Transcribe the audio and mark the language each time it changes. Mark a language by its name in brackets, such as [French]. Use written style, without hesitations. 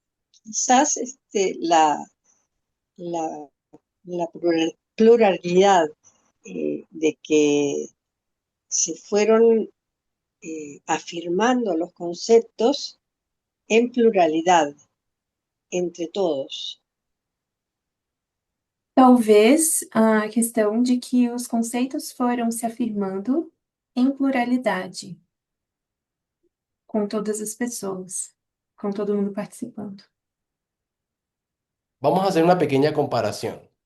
[Spanish] Quizás la, la pluralidad de que se fueron afirmando los conceptos en pluralidad entre todos. [Portuguese] Talvez a questão de que os conceitos foram se afirmando em pluralidade, com todas as pessoas, com todo mundo participando. [Spanish] Vamos a hacer una pequeña comparación.